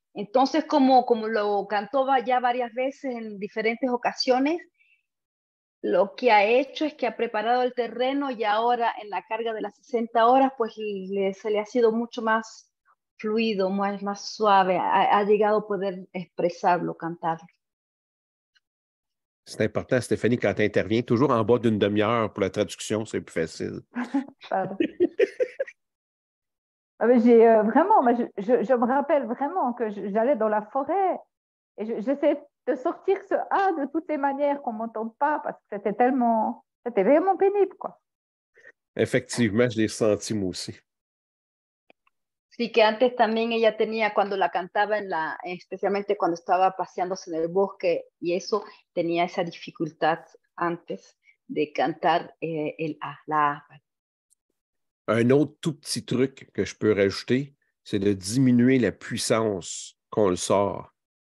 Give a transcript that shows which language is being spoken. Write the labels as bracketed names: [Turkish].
[Spanish] Entonces, como lo cantó ya varias veces en diferentes ocasiones, lo que ha hecho es que ha preparado el terreno y ahora en la carga de las 60 horas, pues se le ha sido mucho más fluido, más suave, ha llegado a poder expresarlo, cantarlo. [French] C'est important, Stéphanie, quand tu interviens, toujours en bas d'une demi-heure pour la traduction, c'est plus facile. Pardon. Vraiment, je me rappelle vraiment que j'allais dans la forêt et j'essayais de sortir ce A de toutes les manières qu'on ne m'entende pas parce que c'était vraiment pénible, quoi. Effectivement, je l'ai senti moi aussi. [Spanish] Sí, que antes también ella tenía, cuando la cantaba especialmente cuando estaba paseándose en el bosque y eso, tenía esa dificultad antes de cantar el A, la A. [French] Un autre tout petit truc que je peux rajouter, c'est de diminuer la puissance qu'on le sort.